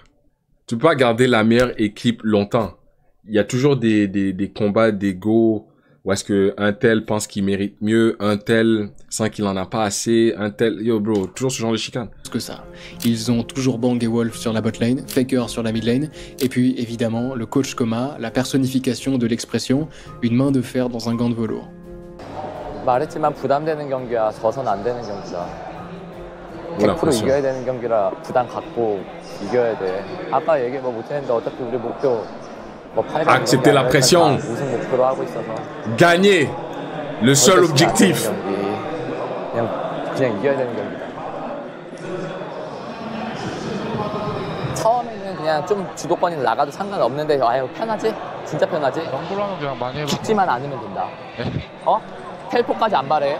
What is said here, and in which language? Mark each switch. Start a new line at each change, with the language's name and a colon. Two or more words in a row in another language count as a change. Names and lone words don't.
French: Tu peux pas garder la meilleure équipe longtemps. Il y a toujours des combats d'ego, où est-ce que un tel pense qu'il mérite mieux, un tel sent qu'il en a pas assez, un tel... Yo bro, toujours ce genre de chicane. Que ça. Ils ont toujours Bang et Wolf sur la
English: bot lane,
French: Faker sur la
English: mid lane,
French: et puis évidemment le coach Koma, la personnification de l'expression, une main de fer dans un gant de velours.
Korean: 말했지만 부담되는 경기야 져선 안 되는 경기다. 100% 이겨야 되는 경기라 부담 갖고 이겨야 돼. 아까 얘기 못했는데 어차피 우리 목표
French: Accepter la pression. Gagner. Le seul objectif.
Korean: 그냥 이겨야 되는 경기다. 처음에는 그냥 좀 주도권이 나가도 상관없는데 아유 편하지? 진짜 편하지? 럼블러는 그냥 많이 해봐. 죽지만 않으면 된다. 네? 어? 텔포까지 안 바래.